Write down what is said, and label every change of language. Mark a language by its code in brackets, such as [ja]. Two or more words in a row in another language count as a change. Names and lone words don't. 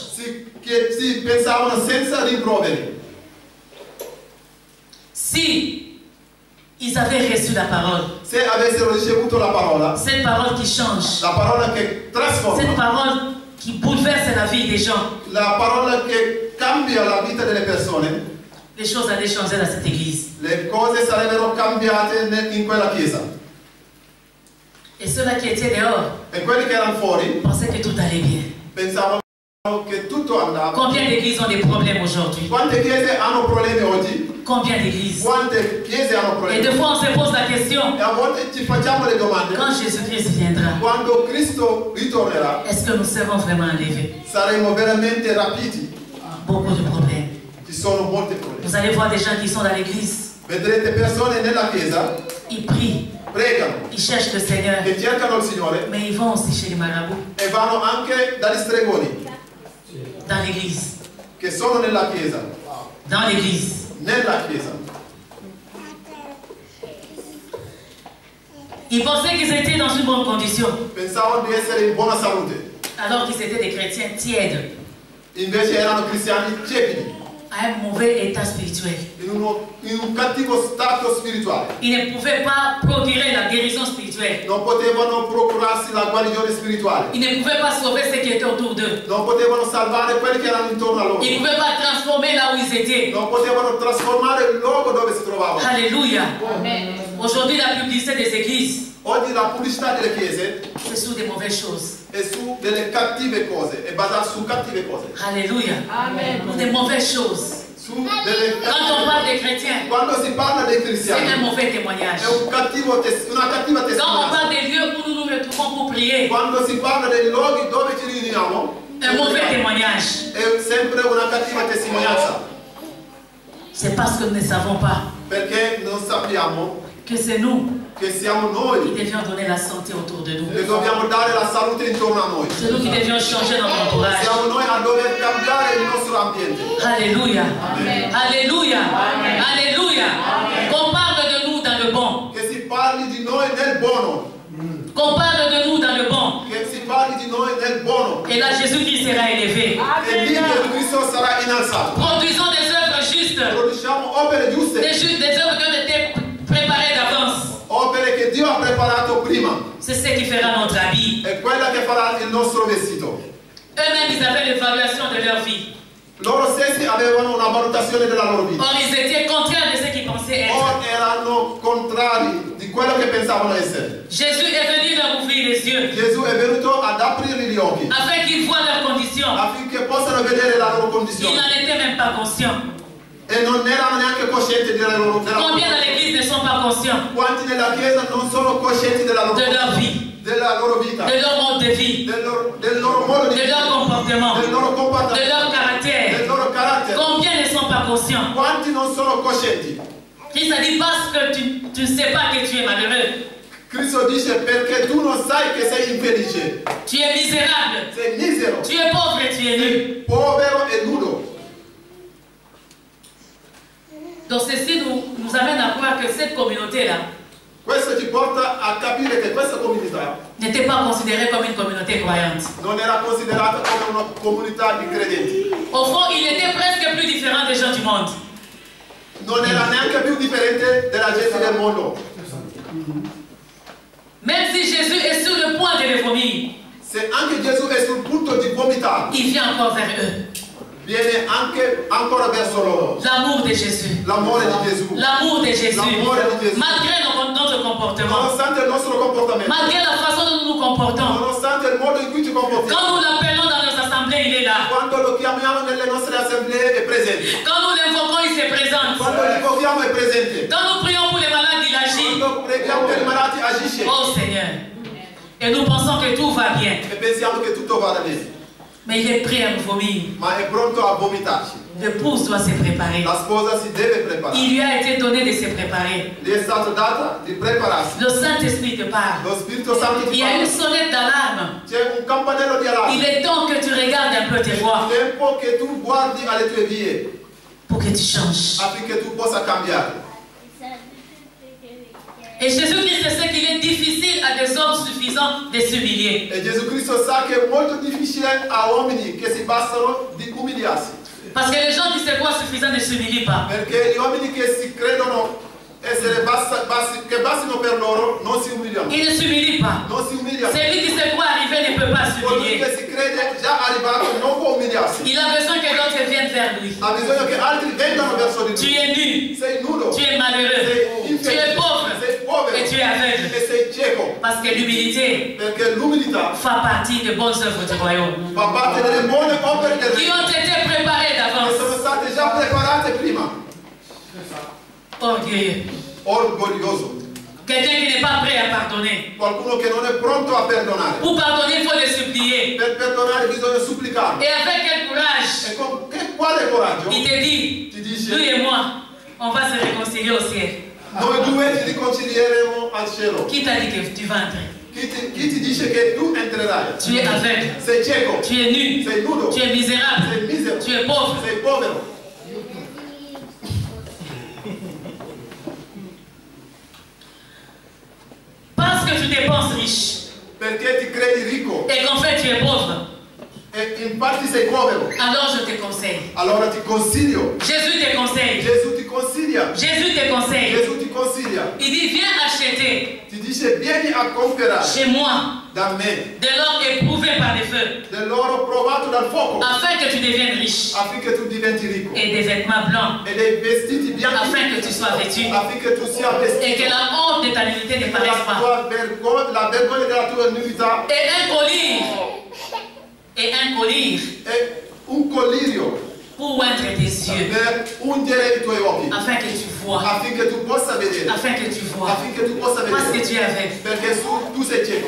[it] Che si pensavano senza rimproveri. [fr] Si ils avaient reçu la parole, [it] Se avessero ricevuto la parola [fr] cette parole qui change, [it] che [fr] cette [it] trasforma, [fr] parole qui bouleverse la vie des gens, [it] la parola che cambia la vita delle persone, [fr] les choses allaient changer dans cette église. [it] le cose sarebbero cambiate in quella chiesa. [fr] Et ceux-là qui étaient dehors [it] E quelli che erano fuori [fr] pensaient que tout allait bien. [it] pensavano che tutto andava. [fr] Combien d'églises ont des problèmes aujourd'hui? [it] Quante chiese hanno problemi oggi? [fr] Combien d'églises? [it] Quante chiese hanno [fr] Et [it] problemi? [fr] des fois on se pose la question, [it] E a volte ci facciamo le domande. [fr] quand Jésus-Christ viendra, [it] Quando Cristo ritornerà, [fr] est-ce que nous serons vraiment enlevés? [it] saremo veramente rapiti. [fr] Beaucoup de problèmes. [it] Ci sono molti problemi. [fr] Vous allez voir des gens qui sont dans l'église, [it] Vedrete persone nella chiesa, [fr] ils prient, [it] pregano, [fr] ils cherchent le Seigneur, [it] che cercano il Signore [fr] mais ils vont aussi chez les marabouts, [it] e vanno anche dagli stregoni, [fr] dans l'église, [it] che sono nella chiesa. [fr] dans l'église. [it] Nella chiesa. [fr] Ils pensaient qu'ils étaient dans une bonne condition, [it] Pensavano di essere in buona salute. [fr] alors qu'ils étaient des chrétiens tièdes, [it] Invece erano cristiani tiepidi, [fr] à un mauvais état spirituel. [it] in un cattivo stato spirituale. [fr] Ils ne pouvaient pas procurer la guérison spirituelle. [it] Non potevano procurarsi la guarigione spirituale. [fr] Ils ne pouvaient pas sauver ceux qui étaient autour d'eux. [it] Non potevano salvare quelli che erano intorno a loro. [fr] Ils ne pouvaient pas transformer là où ils étaient. [it] Non potevano trasformare il luogo dove si trovavano. [fr] Alléluia. Aujourd'hui, la publicité des églises, [it] Oggi la pubblicità delle chiese [fr] c'est sur des mauvaises choses. [it] è su delle cattive cose, è basata su cattive cose. [fr] Alléluia. Pour des mauvaises choses. [it] Su delle [fr] Quand on parle des chrétiens, [it] Quando si parla dei [fr] c'est [it] cristiani [fr] un mauvais témoignage. [it] è una cattiva [fr] Quand on [it] testimonianza. [fr] parle des lieux où nous nous retrouvons pour prier, [it] Quando si parla dei luoghi dove ci riuniamo [fr] un mauvais témoignage. [it] è sempre una cattiva testimonianza, [fr] C'est parce que nous ne savons pas [it] perché non sappiamo [fr] que c'est nous [it] che siamo [fr] qui [it] noi [fr] devions donner la santé autour de nous. [it] che dobbiamo dare la salute intorno a noi. [fr] C'est nous qui devions changer notre entourage. [it] Siamo noi a dover cambiare il nostro ambiente. [fr] Alléluia. Alléluia. Alléluia. Qu'on parle de nous dans le bon. [it] Che si parli di noi nel buono, [fr] Qu'on parle de nous dans le bon. [it] che si parli di noi nel buono. [fr] Et là, Jésus-Christ sera élevé. [it] E lì Gesù Cristo sarà innalzato. [fr] Produisons des œuvres justes. [it] Produciamo opere giuste, [fr] Des œuvres qui ont été préparées d'avance. [it] opere che Dio ha preparato prima. [fr] C'est ce qui fera notre habit. [it] È quella che farà il nostro vestito. [fr] Eux-mêmes, ils avaient l'évaluation de leur vie. [it] Loro stessi avevano una valutazione della loro vita. [fr] Or, ils étaient contraires de ce qu'ils pensaient [it] O [fr] être. [it] erano contrari di quello che pensavano essere. [fr] Jésus est venu leur ouvrir les yeux [it] Gesù è venuto ad aprire gli occhi [fr] afin qu'ils voient leurs conditions. [it] affinché possano vedere la loro [fr] Ils [it] condizione. [fr] n'en étaient même pas conscients. [it] E non erano neanche coscienti della loro [fr] Combien dans l'église ne sont pas conscients [it] Quanti nella Chiesa non sono coscienti [fr] de leur vie, [it] della loro vita, [fr] de leur mode de vie, [it] del loro modo di [fr] de leur comportement, [it] del loro [fr] de [it] comportamento, [fr] leur [it] del [fr] caractère? [it] loro carattere? [fr] Combien ne sont pas conscients? [it] Quanti non sono coscienti? [fr] Christ a dit parce que tu ne sais pas que tu es malheureux, [it] Cristo dice perché tu non sai che sei infelice, [fr] tu es misérable, [it] sei misero, [fr] tu es pauvre et tu es nu. [it] povero e nudo. [fr] Donc ceci nous amène à croire que cette communauté-là [it] Questo ci porta a capire che questa comunità [fr] n'était pas considérée comme une communauté croyante. [it] non era considerata come una comunità di credenti. [fr] Au fond, il était presque plus différent des gens du monde. [it] Non era neanche più differente della gente del mondo. [fr] Même si Jésus est sur le point de les vomir, [it] Se anche Gesù è sul punto di vomitare, [fr] il vient encore vers eux. [it] viene anche ancora verso loro. [fr] L'amour de Jésus. [it] L'amore di Gesù. [fr] L'amour de Jésus. [it] L'amore di Gesù. [fr] Malgré notre comportement, [it] Nonostante il nostro comportamento, [fr] malgré la façon dont nous nous comportons, [it] nonostante il modo in cui ci comportiamo, [fr] quand nous l'appelons dans nos assemblées, il est là. [it] quando lo chiamiamo nelle nostre assemblee è presente. [fr] Quand nous l'invoquons, il se présente. [it] Quando lo invochiamo è presente. [fr] Quand nous prions pour les malades, il agit. [it] Quando preghiamo per i malati agisce. [fr] Oh Seigneur. Et nous pensons que tout va bien. [it] E pensiamo che tutto vada bene. [fr] Mais il est prêt à nous vomir. [it] ma è pronto a vomitarci. [fr] L'épouse doit se préparer. [it] La sposa si deve preparare. [fr] Il lui a été donné de se préparer. [it] Gli è stato dato di prepararsi. [fr] Le Saint-Esprit te parle. [it] Lo Spirito Santo [fr] Il [it] ti [fr] y a une [it] parla. [fr] sonnette d'alarme. [it] C'è un campanello di [fr] Il [it] allarme. [fr] est temps que tu regardes un peu tes [it] È [fr] voies [it] tempo che tu guardi alle tue vie [fr] pour que tu changes. [it] affinché tu possa cambiare. [fr] Et Jésus-Christ sait qu'il est difficile à des hommes suffisants de s'humilier. [it] E Gesù Cristo sa che è molto difficile a uomini che si bastano di umiliarsi. [fr] Parce que les gens qui se croient suffisants ne s'humilient pas. [it] Perché gli uomini che si credono essere che bastino per loro non si umiliano. [fr] Ils ne s'humilient pas. [it] Non si umiliano. [fr] Celui qui se croit arrivé ne peut pas [it] Colui [fr] s'humilier. [it] che si crede già arrivato non può umiliarsi. [fr] Il a besoin que d'autres viennent vers lui. [it] Ha bisogno che altri vengano verso di [fr] Tu [it] lui. [fr] es nu, [it] Sei nudo. [fr] tu es malheureux, tu es pauvre [it] Sei povero. [fr] et tu es aveugle. [it] E sei cieco. [fr] Parce que l'humilité [it] Perché l'umilità [fr] fait partie des bonnes œuvres du royaume. [it] fa parte delle buone opere del [fr] Qui [it] Re, [fr] ont été préparées [it] che [fr] d'avance. [it] sono state già preparate prima. [fr] Orgueilleux. [it] Orgoglioso. [fr] Quelqu'un qui n'est pas prêt à pardonner. [it] Qualcuno che non è pronto a perdonare. [fr] Pour pardonner, il faut le supplier. [it] Per perdonare bisogna supplicare. [fr] Et avec quel courage [it] E con quale coraggio [fr] il te dit, [it] ti dice [fr] lui et moi, on va se réconcilier au ciel. [it] noi due ci riconcilieremo al cielo? [fr] Qui t'a dit que tu vas entrer? [it] Chi ti dice che tu entrerai? [fr] Tu es aveugle, [it] Sei cieco, [fr] tu es nu, [it] sei nudo, [fr] tu es misérable, [it] sei misero, [fr] tu es pauvre. [it] sei povero. [fr] Parce que tu te penses riche [it] Perché ti credi ricco [fr] et qu'en fait tu es pauvre, [it] e infatti sei povero. [fr] alors je te conseille. [it] Allora ti consiglio. [fr] Jésus te conseille. [it] Gesù ti consiglia. [fr] Jésus te conseille. [it] Gesù ti consiglia. [fr] Il dit, viens acheter [it] Ti dice vieni a comprare [fr] chez moi [it] da me [fr] de l'or éprouvé par les feux, [it] dell'oro provato dal fuoco [fr] afin que tu deviennes riche, [it] affinché tu diventi ricco. [fr] et des vêtements blancs, [it] E dei vestiti bianchi [fr] afin que tu sois vêtu, [it] affinché tu sia [fr] et [it] vestito. [fr] que la honte de ta nudité ne paraisse pas. [it] La vergogna della tua nudità [fr] Et un collier, [it] è un collirio [fr] pour oindre tes yeux, [it] per ungere i tuoi occhi [fr] afin que tu vois, [it] affinché tu possa vedere, [fr] afin que tu vois, [it] affinché tu possa [fr] parce que [it] vedere, [fr] tu es aveugle, [it] perché tu sei cieco,